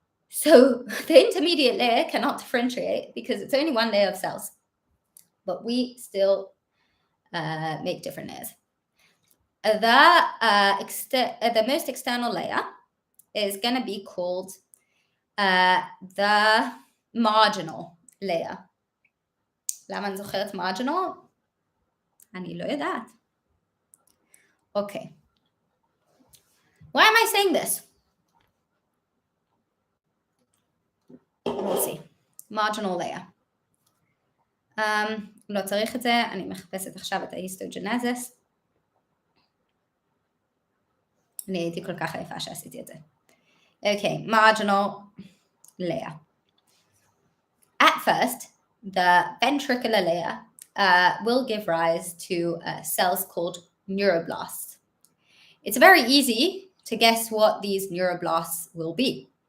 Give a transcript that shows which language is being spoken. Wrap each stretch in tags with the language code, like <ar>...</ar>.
<en>So the intermediate layer cannot differentiate because it's only one layer of cells. But we still make different layers. The most external layer is going to be called the marginal layer.</en> <he>למה אני זוכרת marginal? אני לא יודעת.</he> <en>Okay. Why am I saying this? We'll see. Marginal layer.</en> <he>לא צריך את זה, אני מחפשת עכשיו את ההיסטוג'נזיס. אני הייתי כל כך יפה שעשיתי את זה.</he> <en>Okay, marginal layer. At first, the ventricular layer will give rise to cells called neuroblasts. It's very easy to guess what these neuroblasts will be.</en>